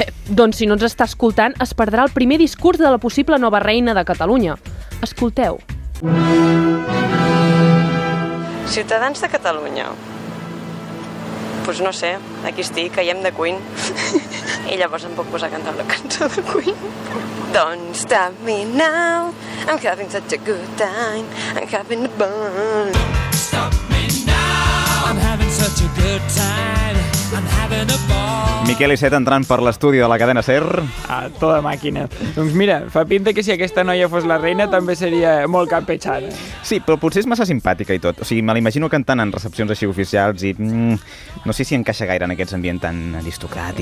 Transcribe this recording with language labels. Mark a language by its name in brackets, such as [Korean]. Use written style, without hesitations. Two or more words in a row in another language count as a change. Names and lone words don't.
[Catalan] Doncs si no ens està escoltant, es perdrà el primer discurs de la possible nova reina de Catalunya. Escolteu. Ciutadans de Catalunya. [Spanish] Pues no sé, [Catalan] aquí estic, caiem de Queen. I llavors em puc posar a cantar la cançó de Queen. [English] Don't stop me now, I'm having such a good time, I'm having a bun. Stop me now, I'm having such a good time. [Catalan] Miquel Iceta entrant per l'estudi de la cadena SER. A tota màquina. Doncs mira, fa pinta que si aquesta noia fos la reina també seria molt campechana. Sí, però potser és massa simpàtica i tot. O sigui, me l'imagino cantant en recepcions així oficials i no sé si encaixa gaire en aquests ambients tan aristocràtics.